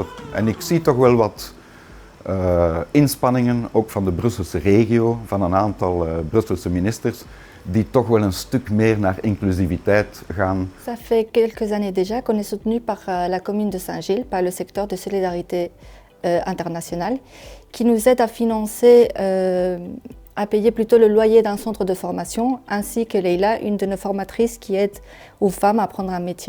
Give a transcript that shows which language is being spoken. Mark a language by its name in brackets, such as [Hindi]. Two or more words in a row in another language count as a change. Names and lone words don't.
[Dutch] En ik zie toch wel wat inspanningen, ook van de Brusselse regio, van een aantal Brusselse ministers, die toch wel een stuk meer naar inclusiviteit gaan. [French] Ça fait quelques années déjà qu'on est soutenu par la commune de Saint-Gilles, par le secteur de solidarité internationale, qui nous aide à financer, à payer plutôt le loyer d'un centre de formation, ainsi que Leila, une de nos formatrices qui aide aux femmes à apprendre un métier.